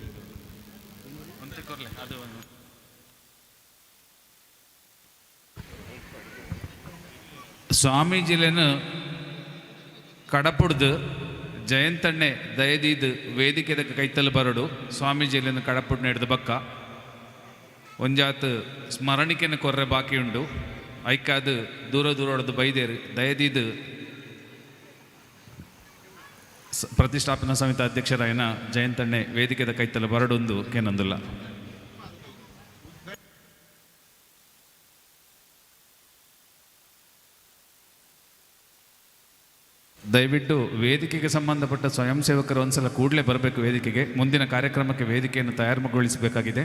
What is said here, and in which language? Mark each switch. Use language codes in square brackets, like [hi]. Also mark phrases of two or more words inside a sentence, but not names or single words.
[tcy] ಸ್ವಾಮೀಜಿಲೇನು ಕಡಪುಡ್ದು ಜಯಂತಣ್ಣೆ ದಯದೀದು ವೇದಿಕೆದ ಕೈತಲು ಬರಡು ಸ್ವಾಮೀಜಿಲೇನು ಕಡಪುಡ್ ನಡೆದ ಬಕ್ಕ ಒಂಜಾತು ಸ್ಮರಣಿಕೆನ ಕೊರ್ರೆ ಬಾಕಿ ಉಂಡು ಐಕಾದು ದೂರ ಹೊಡೆದು ಬೈದೇರು ದಯದೀದು ಪ್ರತಿಷ್ಠಾಪನಾ ಸಮಿತಿ ಅಧ್ಯಕ್ಷರಾಯನ ಜಯಂತಣ್ಣೆ ವೇದಿಕೆದ ಕೈತಲು ಬರಡೊಂದು ಕೇನೊಂದಿಲ್ಲ. [kn] ದಯವಿಟ್ಟು ವೇದಿಕೆಗೆ ಸಂಬಂಧಪಟ್ಟ ಸ್ವಯಂ ಸೇವಕರು ಒಂದ್ಸಲ ಕೂಡಲೇ ಬರಬೇಕು ವೇದಿಕೆಗೆ. ಮುಂದಿನ ಕಾರ್ಯಕ್ರಮಕ್ಕೆ ವೇದಿಕೆಯನ್ನು ತಯಾರುಗೊಳಿಸಬೇಕಾಗಿದೆ.